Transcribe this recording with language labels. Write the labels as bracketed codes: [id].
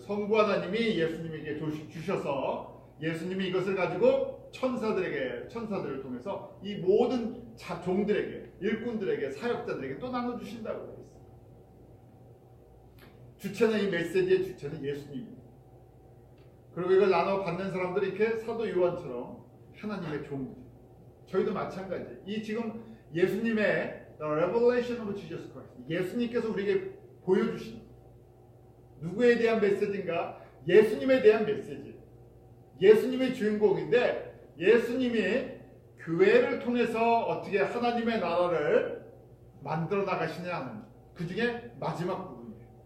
[ko] 성부 하나님이 예수님에게 주셔서 예수님이 이것을 가지고 천사들을 통해서 이 모든 종들에게 일꾼들에게 사역자들에게 또 나눠주신다고 되어 있어요. 주체는 이 메시지의 주체는 예수님입니다. 그리고 이걸 나눠 받는 사람들이 이렇게 사도 요한처럼 하나님의 종들. 저희도 마찬가지. 이 지금 예수님의 [en] Revelation of Jesus Christ. [ko] 예수님께서 우리에게 보여주신 누구에 대한 메시지인가? 예수님에 대한 메시지. 예수님의 주인공인데 예수님이 교회를 통해서 어떻게 하나님의 나라를 만들어 나가시냐는 그 중에 마지막 부분이에요.